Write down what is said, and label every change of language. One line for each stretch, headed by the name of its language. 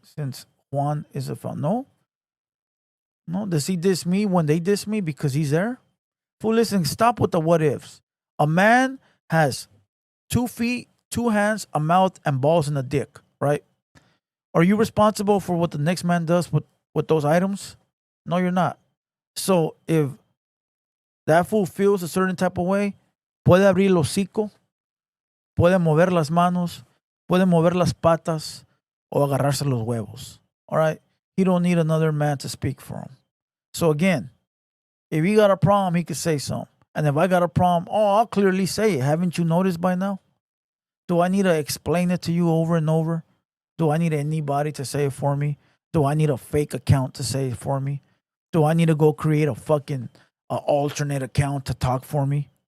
English: Since Juan is a founder? No. No, does he diss me when they diss me because he's there? Fool, listen, stop with the what ifs. A man has 2 feet, 2 hands, a mouth, and balls and a dick, right? Are you responsible for what the next man does with those items? No, you're not. So if that fool feels a certain type of way,
Spanish: puede abrir el hocico, puede mover las manos, puede mover las patas, o agarrarse los huevos.
English: All right? He don't need another man to speak for him. So again, if he got a problem, he could say something. And if I got a problem, I'll clearly say it. Haven't you noticed by now? Do I need to explain it to you over and over? Do I need anybody to say it for me? Do I need a fake account to say it for me? Do I need to go create a fucking alternate account to talk for me?